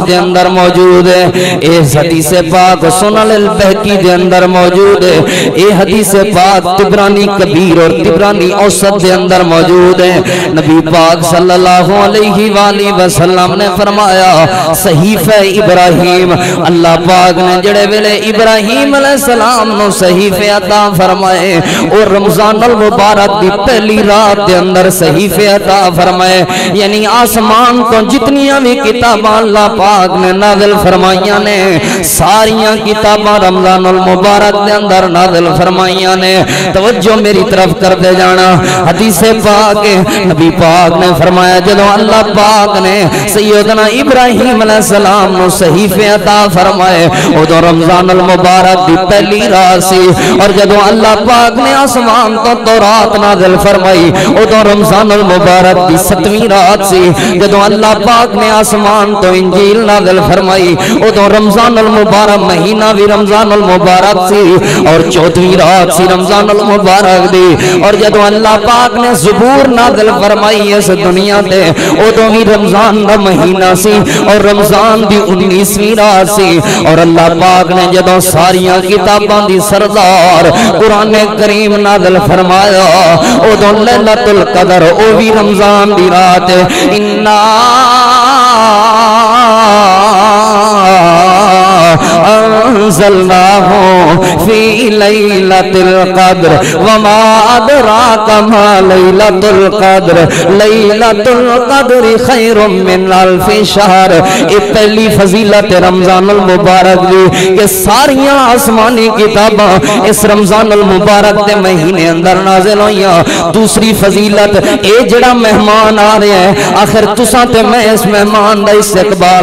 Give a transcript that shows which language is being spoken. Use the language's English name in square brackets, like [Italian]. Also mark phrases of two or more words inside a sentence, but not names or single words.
[Punjabi] دے اندر موجود ہے اے حدیث پاک سنن البہقی دے اندر موجود ہے اے حدیث پاک طبرانی کبیر اور طبرانی اوسط دے اندر موجود ہے نبی پاک صلی اللہ علیہ وآلہ وسلم نے فرمایا صحیفہ ابراہیم اللہ پاک نے جڑے ویلے ابراہیم علیہ السلام نو صحیفہ عطا فرمائے اور رمضان المبارک دی پہلی رات دے اندر صحیفہ عطا فرمائے یعنی آسمان کو جتنیاں بھی کتاباں اللہ پاک نے نازل فرمائیاں نے ساریاں کتاباں رمضان المبارک دے اندر نازل فرمائیاں نے توجہ میری طرف کر دے جانا حدیث پاک نبی پاک نے فرمایا جدو اللہ پاک نے سیدنا ابراہیم علیہ السلام نو صحیفہ عطا فرمائے او تو رمضان المبارک دی پہلی رات سی اور جدو اللہ پاک نے آسمان تو تورات نازل فرمائی او تو رمضان المبارک دی 7ویں رات سی جدو اللہ پاک نے آسمان تو انجیل نازل فرمائی او تو رمضان المبارک مہینہ بھی رمضان المبارک سی اور 14ویں رات سی رمضان المبارک دی اور جدو اللہ پاک نے زبور نازل فرمائی اس دنیا تے ادوں ہی رمضان دا مہینہ سی اور رمضان دی 19ویں رات سی اور اللہ پاک نے جدوں ساریاں کتاباں دی سردار قرآن کریم نازل فرمایا ادوں لیلۃ القدر او بھی رمضان دی رات انا [Arabic] انزلناه في ليلة القدر وما أدراك ما ليلة القدر ليلة القدر خير من ألف شهر. [Punjabi] یہ پہلی فضیلت رمضان المبارک دی کہ ساریاں آسمانی کتاباں اس رمضان المبارک دے مہینے اندر نازل ہوئیاں. دوسری فضیلت اے جڑا مہمان آ رہے ہیں آخر تساں تے میں اس مہمان دا استقبال